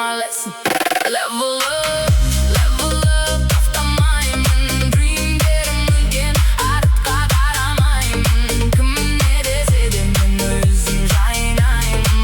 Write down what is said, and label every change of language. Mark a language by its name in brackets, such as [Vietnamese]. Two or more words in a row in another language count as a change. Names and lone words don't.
[Kazakh] bilmesin. [English] Level up, level up, toxtamayman. Dream derim again, [Kazakh] артқа қарамаймын. Кім не десе де мен өзім жайнаймын.